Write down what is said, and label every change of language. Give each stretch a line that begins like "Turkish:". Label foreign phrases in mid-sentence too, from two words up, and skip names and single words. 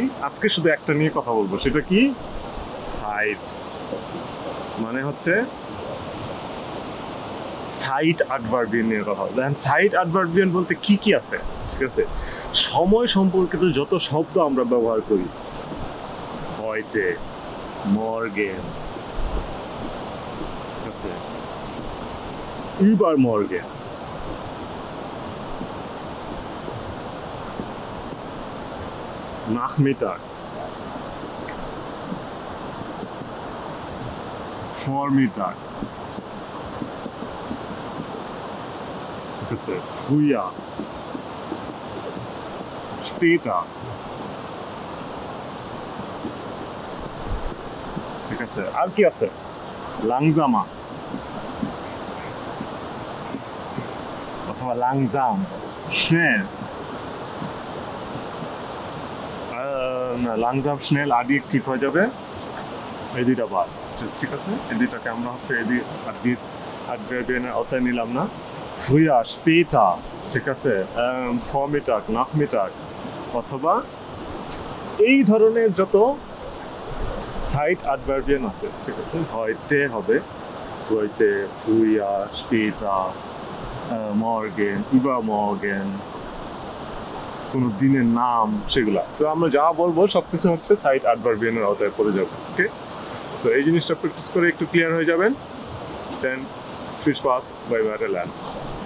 Bangla: আজকে শুধু একটা নিয়ে কথা বলবো, সেটা কি? সাইট। মানে হচ্ছে
German: Zeit Adverbial
Bangla: নিয়ে কথা বলবো। দেখেন,
German: Zeit Adverbial
Bangla: বলতে কি কি আছে, ঠিক আছে? সময় সম্পর্কিত যত শব্দ আমরা ব্যবহার করি,
German: heute, morgen,
Bangla: ঠিক আছে, übermorgen,
German: Nachmittag, Vormittag,
Bangla: ঠিক আছে,
German: früher, später,
Bangla: ঠিক আছে। আর কি আছে? langsamer অথবা langsam, schnell, না,
German: langsam schnell
Bangla: adjektiv হয়ে যাবে, এই দুইটা বাদ, ঠিক আছে? এই দুইটাকে আমরা হচ্ছে অ্যাডভার্বিয়ালের আওতায় নিলাম না।
German: früher, später,
Bangla: ঠিক আছে,
German: Vormittag, Nachmittag,
Bangla: অথবা এই ধরনের যত
German: Zeit Adverbial
Bangla: আছে, ঠিক আছে,
German: heute হবে, heute, früher, später, morgen, übermorgen,
Bangla: কোনো দিনের নাম, সেগুলা। তো আমরা যা বলবো সবকিছু হচ্ছে
German: Zeit Adverbialen
Bangla: আওতায় পড়ে যাবে। ওকে, সো এই জিনিসটা প্র্যাকটিস করে একটু ক্লিয়ার হয়ে যাবেন, দেন
German: viel Spaß bei weiter lernen.